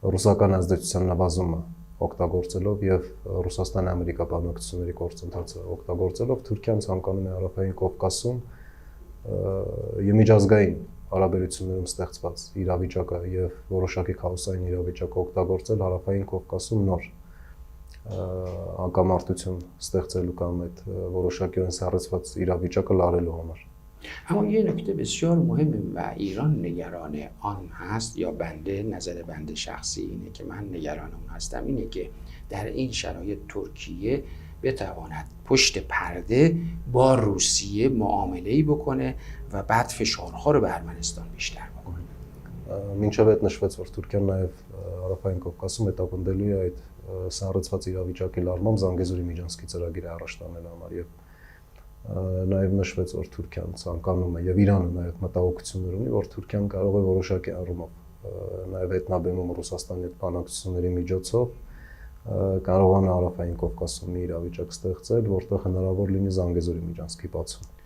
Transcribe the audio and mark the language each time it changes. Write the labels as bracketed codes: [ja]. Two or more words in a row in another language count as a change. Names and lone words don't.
[hy] ռուսական ազդեցության նվազումը օգտագործելով եւ Ռուսաստանի Ամերիկա բանակցությունների գործընթացը օգտագործելով Թուրքիան ցանկանում է Հարավային Կովկասում միջազգային հարաբերություններում ստեղծված իրավիճակը եւ որոշակի քաոսային իրավիճակը օգտագործել Հարավային Կովկասում նոր հակամարտություն ստեղծելու կամ այդ որոշակիորեն սառեցված իրավիճակը լարելու համար. [fa] اما یه نکته بسیار مهمه و ایران نگران آن هست یا نظر بنده شخصی اینه که من نگران اون هستم اینه که در این شرایط ترکیه بتواند پشت پرده با روسیه معامله‌ای بکنه و بعد فشارها رو به ارمنستان بیشتر بکنه. [hy] Մինչև այդ նշվեց, որ Թուրքիան նաև Հարավային Կովկասում հետապնդելու է այդ սառեցված իրավիճակի լարմամբ Զանգեզուրի միջանցքի ծրագիրը առաջ տանել համար եւ նաև նշվեց, որ Թուրքիան ցանկանում է եւ Իրանը նաև մտահոգություններ ունի, որ Թուրքիան կարող է որոշակի առումով նաև հետնաբերում Ռուսաստանի հետ բանակցությունների միջոցով կարողանա Հարավային Կովկասում մի իրավիճակ ստեղծել, որտեղ հնարավոր լինի Զանգեզուրի միջանցքի բացում.